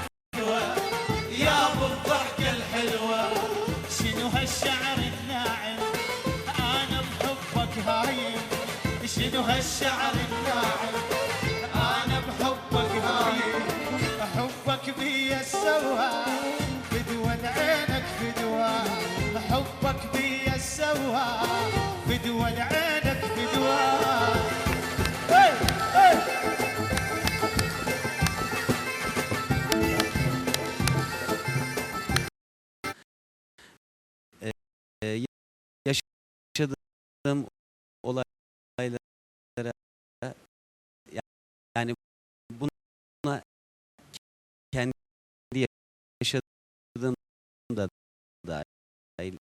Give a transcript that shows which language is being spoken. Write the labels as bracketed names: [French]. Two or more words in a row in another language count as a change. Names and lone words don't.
[Arabic] فدوى يا ابو الضحكه الحلوه شنو هالشعر الناعم انا بحبك هايم شنو هالشعر الناعم انا بحبك هايم حبك بيا السوا فدوى عينك فدوى حبك بيا السوا فدوى عينك فدوى hey, hey. [Turkish] Yaşadığım olaylara, yani buna kendi yaşadığım da dahil.